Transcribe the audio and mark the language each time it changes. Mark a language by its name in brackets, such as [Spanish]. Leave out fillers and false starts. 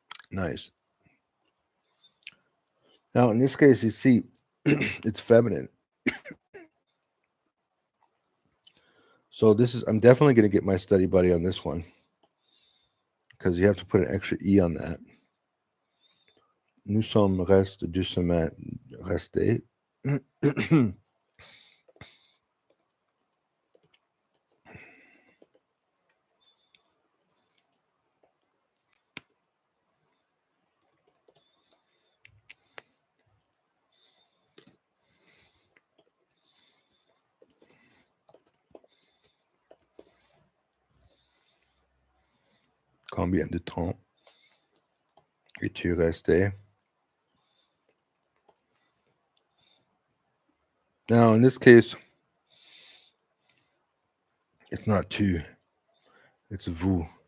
[English] Nice. Now, in this case, you see, it's feminine. So I'm definitely going to get my study buddy on this one because you have to put an extra E on that. [French] Nous sommes restés 2 semaines restés. Combien de temps es-tu resté? [English] Now, in this case, it's not tu, it's vous.